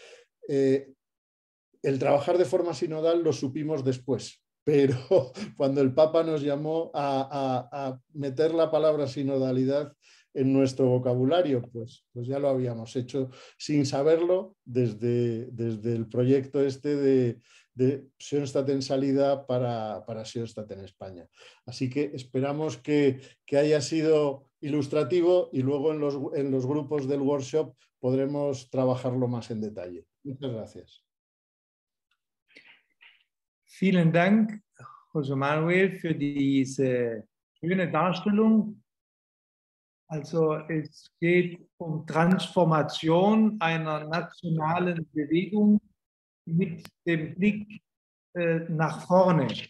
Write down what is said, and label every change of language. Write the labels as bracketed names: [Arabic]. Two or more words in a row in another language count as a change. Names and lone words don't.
[Spanish] El trabajar de forma sinodal lo supimos después, pero cuando el Papa nos llamó a meter la palabra sinodalidad en nuestro vocabulario, pues ya lo habíamos hecho sin saberlo desde el proyecto de Schoenstatt en salida para Schoenstatt en España. Así que esperamos que haya sido ilustrativo y luego en los grupos del workshop podremos trabajarlo más en detalle. Muchas gracias. [German] Vielen Dank, José Manuel, für diese schöne Darstellung. Also es geht um Transformation einer nationalen Bewegung mit dem Blick nach vorne.